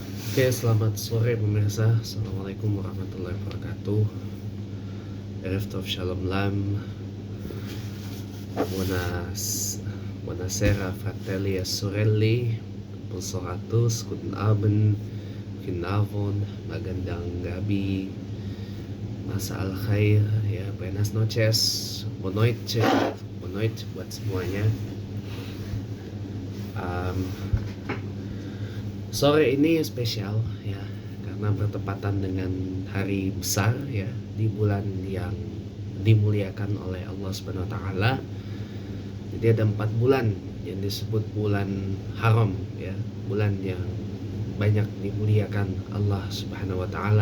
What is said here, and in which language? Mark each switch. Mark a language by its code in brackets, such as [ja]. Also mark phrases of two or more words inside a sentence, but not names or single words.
[id] Oke, selamat sore pemirsa. [ar] السلام عليكم ورحمة الله وبركاته. [he] ערב טוב שלום לם. [it] Buonasera fratelli e sorelle. [fr] Bonsoir à tous. [de] Guten Abend. Guten Abend. [tl] Magandang gabi. [ar] مساء الخير. [id] Ya, [es] buenas noches. Buenas noches. Buenas noches [id] buat semuanya. Sore ini spesial ya, karena bertepatan dengan hari besar ya, di bulan yang dimuliakan oleh Allah [ar] سبحانه وتعالى. [id] Jadi ada 4 bulan yang disebut bulan haram ya, bulan yang banyak dimuliakan Allah [ar] سبحانه وتعالى.